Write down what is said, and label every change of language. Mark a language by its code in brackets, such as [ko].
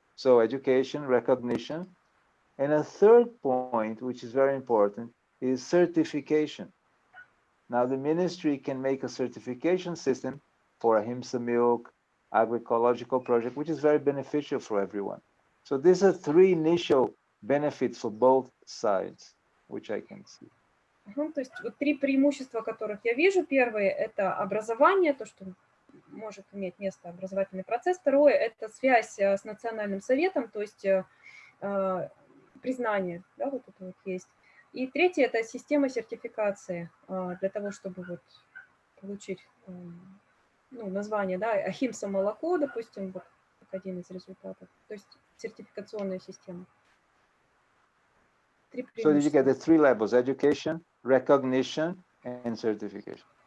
[en] So education, recognition. And a third point, which is very important, is certification. Now the ministry can make a certification system for Ahimsa milk, agroecological project, which is very beneficial for everyone. So these are three initial benefits for both sides, which I can see. [ru] То есть вот три преимущества, которых я вижу. Первое – это образование, то, что может иметь место образовательный процесс. Второе – это связь с Национальным советом, то есть признание, да, вот это вот есть. И третье – это система сертификации для того, чтобы вот получить название, да, Ахимса молоко, допустим, вот как один из результатов. То есть сертификационная система. [en] So did you get the three levels: education, recognition, and certification?